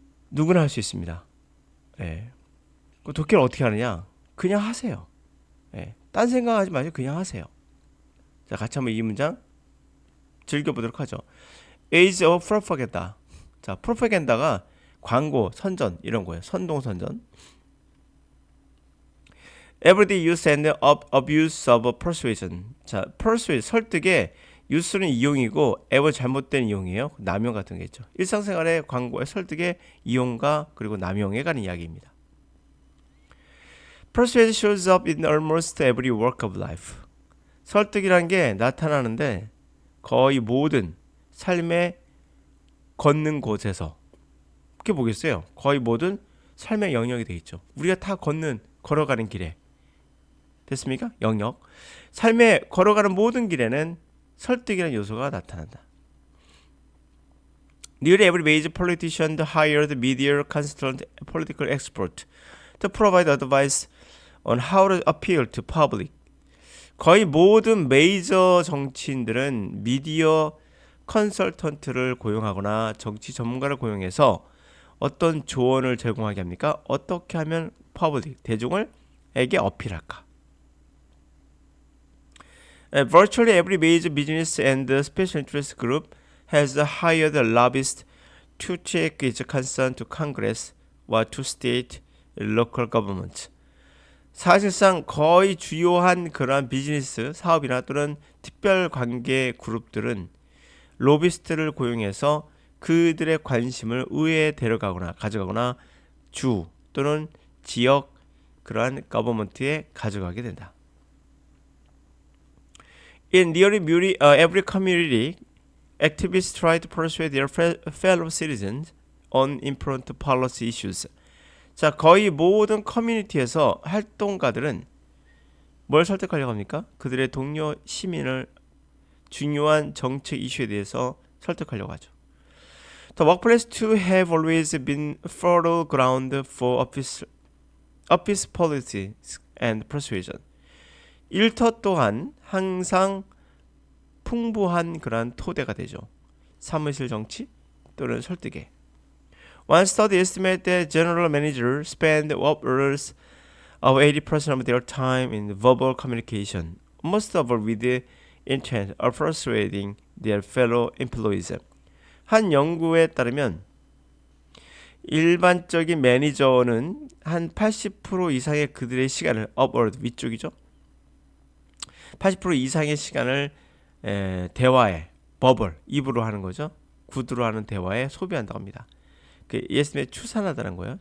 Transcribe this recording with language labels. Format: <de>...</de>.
<ko>누구나 할 수 있습니다. 예. 그 독해를 어떻게 하느냐? 그냥 하세요. 예. 딴 생각하지 마시고 그냥 하세요. 자, 같이 한번 이 문장 즐겨보도록 하죠.</ko> <en>Age of propaganda.</en> <ko>자, 프로파간다가 광고, 선전 이런 거예요. 선동선전.</ko> <en>Everyday use and abuse of persuasion.</en> <ko>자, persuade 설득의 use는 이용이고 ever 잘못된 이용이에요. 남용 같은 게 있죠. 일상생활의 광고의 설득의 이용과 그리고 남용에 관한 이야기입니다.</ko> <en>Persuade shows up in almost every walk of life.</en> <ko>설득이란 게 나타나는데 거의 모든 삶의 걷는 곳에서 그렇게 보겠어요. 거의 모든 삶의 영역이 되어 있죠. 우리가 다 걸어가는 길에 됐습니까? 영역. 삶에 걸어가는 모든 길에는 설득이라는 요소가 나타난다.</ko> <en>Nearly every major politician hired media consultant political expert to provide advice on how to appeal to public.</en> <ko>거의 모든 메이저 정치인들은 미디어 컨설턴트를 고용하거나 정치 전문가를 고용해서 어떤 조언을 제공하게 합니까? 어떻게 하면 퍼블릭, 대중에게 어필할까?</ko> <en>Virtually every major business and special interest group has hired a lobbyist to take its concern to Congress or to state local government.</en> <ko>사실상 거의 주요한 그러한 비즈니스 사업이나 또는 특별 관계 그룹들은 로비스트를 고용해서 그들의 관심을 의회에 데려가거나 가져가거나 주 또는 지역 그러한 거버먼트에 가져가게 된다.</ko> <en>In nearly every community, activists try to persuade their fellow citizens on important policy issues.</en> <ko>자, 거의 모든 커뮤니티에서 활동가들은 뭘 설득하려고 합니까? 그들의 동료 시민을 중요한 정책 이슈에 대해서 설득하려고 하죠.</ko> <en>The workplace too have always been fertile ground for office politics and persuasion.</en> <ko>일터 또한 항상 풍부한 그러한 토대가 되죠. 사무실 정치 또는 설득에.</ko> <en>One study estimated that general managers spend upwards of 80% of their time in verbal communication, most of all with the intent of persuading their fellow employees.</en> <ko>한 연구에 따르면 일반적인 매니저는 한 80% 이상의 그들의 시간을 upward 위쪽이죠. 80% 이상의 시간을 대화에 버벌 입으로 하는 거죠. 구두로 하는 대화에 소비한다고 합니다. 그 예스에 추산하다는 거예요.</ko>